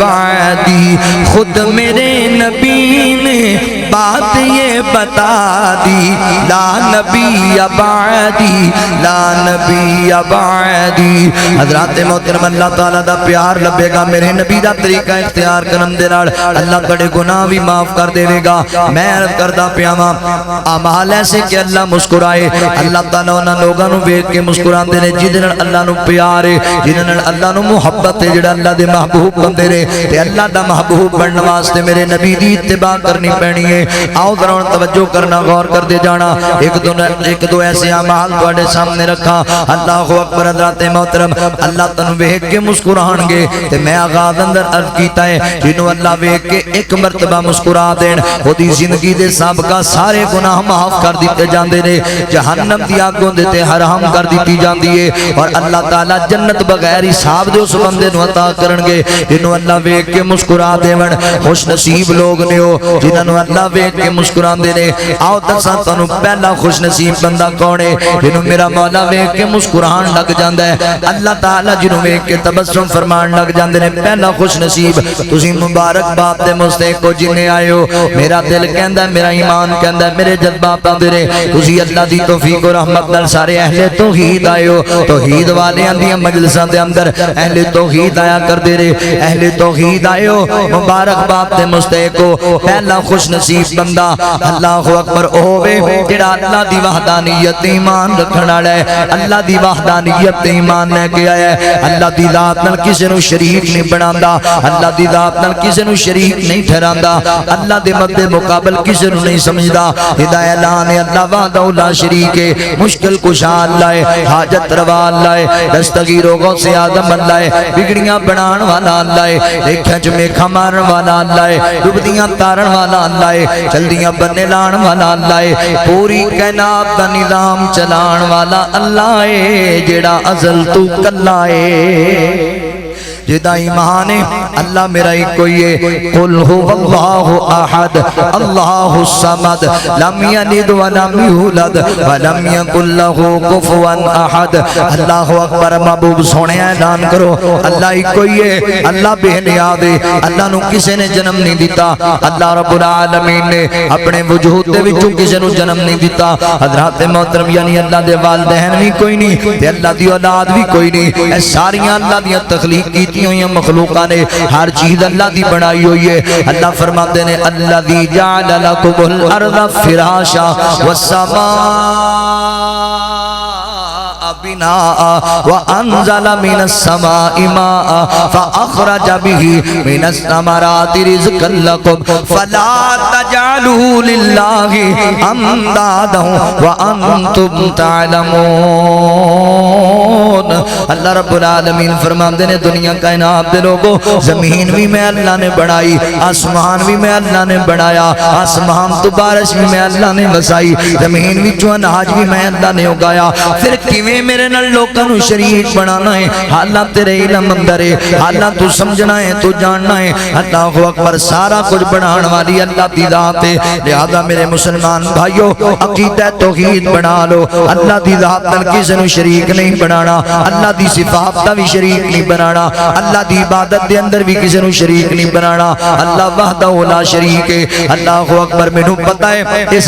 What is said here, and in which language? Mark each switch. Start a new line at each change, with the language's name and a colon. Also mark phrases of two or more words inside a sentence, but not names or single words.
Urdu: بعدی خود میرے نبی نے بات یہ بتا دی
Arabic: لا نبی بعدی لا نبی بعدی
Punjabi: حضرات محترم اللہ تعالیٰ دا پیار لبے گا میرے نبی دا طریقہ اختیار کرن دے نال اللہ کڑے گناہ بھی معاف کر دے گا میں عرض کردہ پیاما اعمال ایسے کہ اللہ مسکرائے اللہ تعالیٰ انہاں لوگاں نو ویکھ کے مسکران دے نے جنہاں اللہ نو پیار ہے جنہاں اللہ نو محبت ہے جڑا اللہ دے محبوب بندے نے تے اللہ دا محبوب بننے واسطے میرے نبی دی اتباع کرنی پینی ہے آؤ ذرا توجہ کرنا غور کر دے جانا ایک دو ایسے اعمال تواڈے سامنے رکھا اللہ اکبر حضرات محترم اللہ تنو ویکھ کے مسکران گے تے میں آغاز اندر عرض کیتا ہے جنوں اللہ ویکھ کے ایک مرتبہ مسکرا دین خودی زندگی دے سابقہ سارے گناہ معاف کر دیتے جاندے نے جہنم دی آگوں دیتے حرام کر دیتی جاندی ہے اور اللہ تعالیٰ جنت بغیر حساب دے اس بندے نو عطا کرن گے جنوں اللہ ویکھ کے مسکرا دیون خوش نصیب لوگ نے ہو جنہوں اللہ ویکھ کے مسکران دے نے آؤ دساں تانوں پہلا خوش نصیب بندہ کون ہے جنوں میرا مولا ویکھ کے مسکران لگ جاندا ہے اللہ تعالیٰ جنوں ویکھ کے تبسم فرمان لگ جاندے نے پہلا خوش نصیب تسی مبارک باپ دے مستحق ہو جنے آئے ہو میرا دل کہندا ہے میرا ایمان کہندا ہے میرے جذبات آندے نے تسی اللہ دی توفیق و رحمت نال سارے اہل توحید آئے ہو توحید والیاں دی مجلساں دے اندر اہل توحید آیا کردے رہے اہل توحید آئے ہو مبارک باپ دے مستحق ہو پہلا خوش نصیب بندہ اللہ اکبر ہووے جڑا اللہ دی وحدانیت ایمان رکھن والا ہے اللہ دی وحدانیت ایمان لے کے آیا ہے اللہ دی ذات نال کسے نو شریک نہیں بناندا اللہ دی ذات نال کسے نو شریک نہیں ٹھہراندا اللہ دے مد مقابل کسے نو نہیں سمجھدا ہدایت اعلان ہے
Arabic: اللہ وحدہ لا شریک
Punjabi: ہے مشکل کشا اللہ ہے حاجت روا اللہ ہے دستگیر و غوث اعظم اللہ ہے بگڑیاں بنان والا اللہ ہے دیکھاں چ میکھا مارن والا اللہ ہے ڈبدیاں تارن والا اللہ ہے چلدیاں بننے لان والا اللہ ہے پوری کائنات دا نظام چلان والا اللہ ہے جیڑا ازل تو کلا ہے جدا ایمان ہے اللہ میرا ایک کوئی ہے
Arabic: قل هو اللہ احد اللہ الصمد لم یلد ولم یولد ولم یکن له کفوا احد اللہ
Punjabi: اکبر محبوب سونے اعلان کرو اللہ ایک کوئی ہے اللہ بے نیاز ہے اللہ نو کسے نے جنم نہیں دیتا اللہ رب العالمین نے اپنے وجود دے وچوں کسے نو جنم نہیں دیتا حضرات محترم یعنی اللہ دے والدین بھی کوئی نہیں تے اللہ دی اولاد بھی کوئی نہیں اے ساریاں اللہ دی تخلیق کیتی ہوئی مخلوقاں نے ہر چیز اللہ دی بنائی ہوئی ہے اللہ فرماتے ہیں
Arabic: الذی جعل لکم الارض فراشا والسماء بناء وانزل من السماء ماء فاخرج به من الثمرات رزقا لكم فلا تجعلوا لله اندادا وانتم تعلمون
Punjabi: اللہ رب العالمین فرماتے ہیں دنیا کائنات دے لوگوں زمین بھی میں اللہ نے بنائی آسمان بھی میں اللہ نے بنایا آسمان تو بارش بھی میں اللہ نے وسائی زمین وچوں اناج بھی میں اللہ نے اگایا پھر کیویں میرے نال لوکاں نوں شریک بنانا ہے حالات تیرے علم اندر ہے حالات تو سمجھنا ہے تو جاننا ہے اللہ اکبر سارا کچھ بنان والی اللہ دی ذات ہے لہذا میرے مسلمان بھائیو عقیدہ توحید بنا لو اللہ دی ذات نال کسے نوں شریک نہیں بنانا اللہ دی صفات دا بھی شریک نہیں بنانا اللہ دی عبادت دے اندر بھی کسے نوں شریک نہیں بنانا
Arabic: اللہ وحدہ لا شریک
Punjabi: ہے اللہ اکبر مینوں پتہ ہے اس